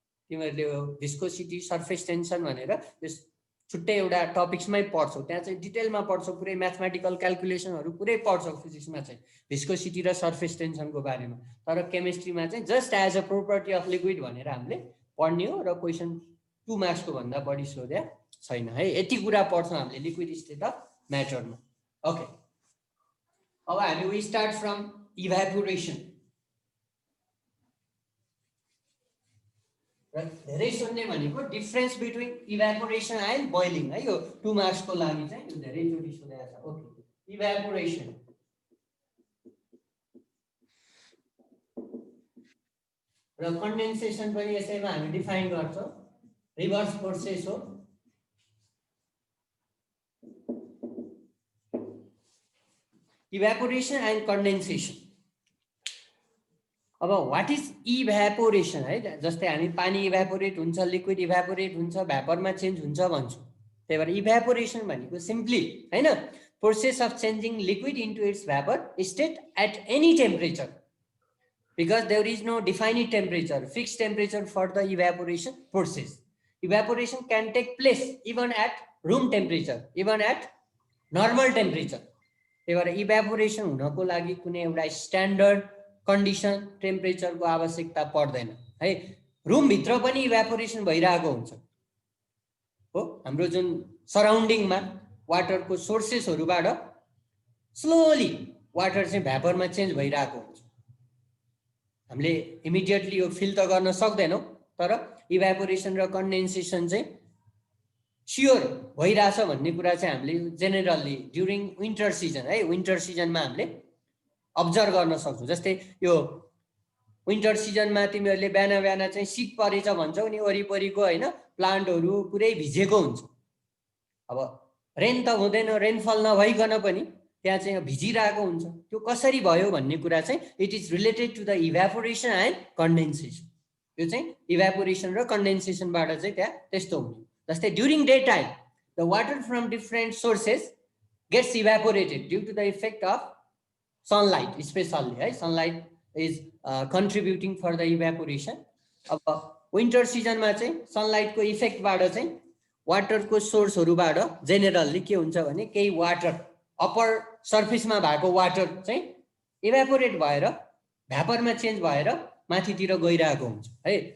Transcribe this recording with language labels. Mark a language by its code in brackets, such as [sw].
[ne] तिमीहरूले यो viscosity surface tension भनेर यस छुट्टै एउटा टपिक्समै पढ्छौ, त्यहाँ चाहिँ डिटेलमा पढ्छौ, पुरै म्याथमेटिकल क्याल्कुलेसनहरू पुरै पढ्छौ फिजिक्समा चाहिँ भिस्कोसिटी र सर्फेस टेन्सनको बारेमा। तर केमिस्ट्रीमा चाहिँ [en] just as a property of liquid [ne] भनेर हामीले पढ्ने हो, र क्वेसन 2 मार्क्सको भन्दा बढी सोधे छैन, है। यति कुरा पढ्छौँ हामीले लिक्विड स्टेट अफ म्याटरमा। ओके, अब हामी [en] We start from evaporation. [ne] र धेरै सुन्ने भनेको [en] difference between evaporation and boiling, [ne] है। यो 2 मार्क्सको लागि चाहिँ यो धेरैचोटि सोधेको छ। ओके, इभ्यापोरेसन र कन्डेन्सेसन पनि यसैमा हामी डिफाइन गर्छौँ, रिभर्स प्रोसेस हो। [en] Evaporation and condensation. अब what is evaporation, है। [ne] जस्तै हामी पानी इभ्यापोरेट हुन्छ, लिक्विड इभ्यापोरेट हुन्छ, भ्यापरमा चेन्ज हुन्छ भन्छौँ। त्यही भएर इभ्यापोरेसन भनेको सिम्पली, हैन, [en] Process of changing liquid into its vapour state at any temperature, because there is no defined temperature, fixed temperature for the evaporation process. Evaporation can take place even at room temperature, even at normal temperature. [ne] त्यही भएर evaporation हुनको लागि कुनै एउटा standard condition टेम्परेचरको आवश्यकता पर्दैन, है। Room भित्र पनि इभ्यापोरेसन भइरहेको हुन्छ हो। हाम्रो जुन सराउन्डिङमा वाटरको सोर्सेसहरूबाट स्लोली वाटर चाहिँ भ्यापरमा चेन्ज भइरहेको हुन्छ। हामीले इमिडिएटली यो फिल त गर्न सक्दैनौँ, तर इभ्यापोरेसन र कन्डेन्सेसन चाहिँ स्योर भइरहेछ भन्ने कुरा चाहिँ हामीले जेनरली ड्युरिङ विन्टर सिजन, है, विन्टर सिजनमा हामीले अब्जर्भ गर्न सक्छौँ। जस्तै यो विन्टर सिजनमा तिमीहरूले बिहान बिहान चाहिँ शीत परेछ भन्छौ नि, वरिपरिको, हैन, प्लान्टहरू पुरै भिजेको हुन्छ। अब रेन त हुँदैन, रेनफल नभइकन पनि त्यहाँ चाहिँ भिजिरहेको हुन्छ। त्यो कसरी भयो भन्ने कुरा चाहिँ [en] It is related to the evaporation and condensation. [ne] यो चाहिँ इभ्यापोरेसन र कन्डेन्सेसनबाट चाहिँ त्यहाँ त्यस्तो हुने। [en] जस्तै during day time the water from different sources gets evaporated due to the effect of sunlight specially है। Sunlight is contributing for the evaporation. [ne] अब विन्टर सिजनमा चाहिँ सनलाइटको इफेक्टबाट चाहिँ वाटरको सोर्सहरूबाट जेनेरल्ली के हुन्छ भने केही वाटर अप्पर सर्फेसमा भएको वाटर चाहिँ इभ्यापोरेट भएर भ्यापरमा चेन्ज भएर माथितिर गइरहेको हुन्छ है।